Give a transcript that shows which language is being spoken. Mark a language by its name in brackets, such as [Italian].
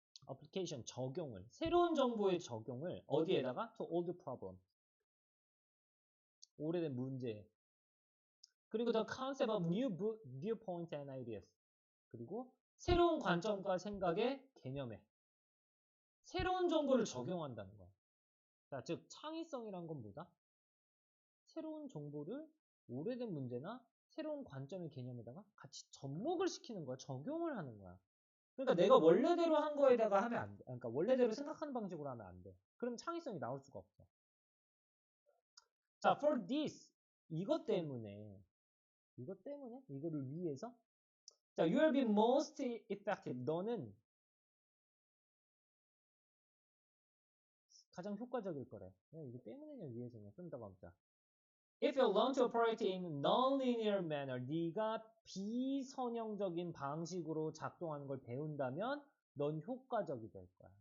[English] application [Korean] 적용을 새로운 정보의 적용을 어디에다가 [English] to old problem [Korean] 오래된 문제 그리고 [English] the concept of new viewpoints and ideas [Korean] 그리고 새로운 관점과 생각의 개념에 새로운 정보를 적용한다는 거야. 자, 즉 창의성이란 건 뭐다? 새로운 정보를 오래된 문제나 새로운 관점의 개념에다가 같이 접목을 시키는 거야. 적용을 하는 거야. 그러니까 내가 원래대로 한 거에다가 하면 안 돼. 그러니까 원래대로 생각하는 방식으로 하면 안 돼. 그럼 창의성이 나올 수가 없어. [English] 자, for this [Korean] 이것 때문에 이거를 위해서 자, [English] you will be most effective. [Korean] 너는 가장 효과적일 거래. 이게 때문에냐 위해서냐 좀 더 가보자. [English] If you learn to operate in non-linear manner, [Korean] 네가 비선형적인 방식으로 작동하는 걸 배운다면 넌 효과적이 될 거야.